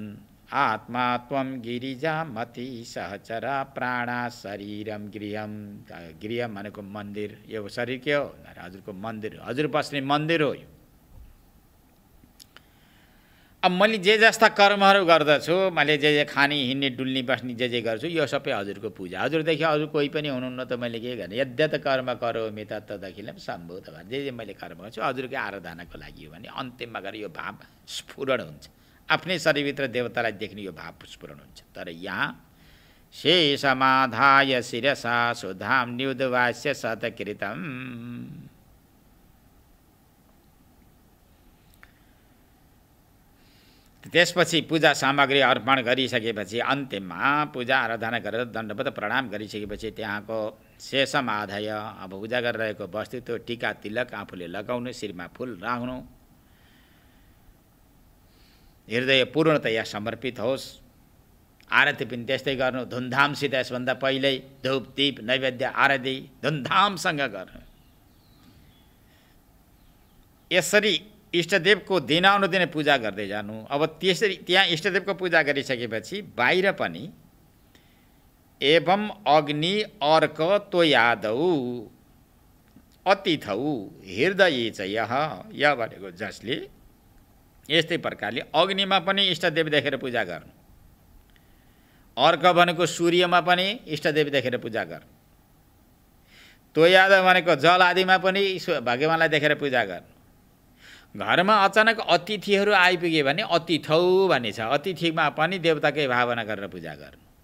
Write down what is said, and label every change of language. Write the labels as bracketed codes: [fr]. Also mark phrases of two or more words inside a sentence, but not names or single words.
[sa] आत्मा त्वं गिरिजा मति सहचरा प्राणा शरीरम गृहम। [ne] गृह भनेको मन्दिर, यो शरीर के हो? हजुरको मन्दिर, हजुर बस्ने मन्दिर हो यो। अब मैले जे जस्ता कर्महरू गर्दछु, मैले जे खाने हिँड्ने डुल्ने बस्ने जे गर्छु, यो सबै हजुरको पूजा। हजुरदेखि अरू कोही पनि हुनुहुन्न त मैले के गर्ने? [sa] यद्यत कर्म करोमि तत्तदखिलं सम्भूतवाराधनम्। [ne] जे मैले कर्म गर्छु हजुरकै आराधनाको लागि हो भने अन्तिममा गएर यो भाव स्फुरण हुन्छ। आफ्नै शरीरभित्र देवतालाई देख्ने यो भाव स्फुरण हुन्छ। तर यहाँ [sa] शेषमाधाय शिरसा सुधाम्न्युद्वास्य सत्कृतम्। [ne] त्यसपछि पूजा सामग्री अर्पण गरिसकेपछि अन्त्यमा पूजा आराधना गरेर दण्डवत प्रणाम गरिसकेपछि त्यहाँको [sa] शेषम आधाय, [ne] अब पूजा गरिरहेको वस्तु त्यो टीका तिलक आफूले लगाउनु, शिरमा फुल राख्नु, हृदय पूर्णतया समर्पित होस्। आरती पनि त्यस्तै गर्नु, धुमधामसित। यसभन्दा पहिल्यै धूप दीप नैवेद्य आरती धुमधामसँग गर्नु। यसरी इष्टदेवको दिनानुदिन पूजा गर्दै जानु। अब त्यसरी त्यहाँ इष्टदेवको पूजा गरिसकेपछि बाहिर पनि [sa] एवं अग्नि अर्क तोयादौ अतिथौ हृदय च [ne] यह भनेको जसले यस्तै प्रकारले अग्निमा पनि इष्टदेव देखेर पूजा गर्नु, अर्क भनेको सूर्यमा पनि इष्टदेव देखेर पूजा गर्नु, तोयाद भनेको जल आदिमा पनि भगवानलाई देखेर पूजा गर्नु। घरमा अचानक अतिथिहरू आइपुगे भने अतिथौ भन्ने छ, अतिथिमा पनि देवताकै भावना गरेर पूजा गर्नु।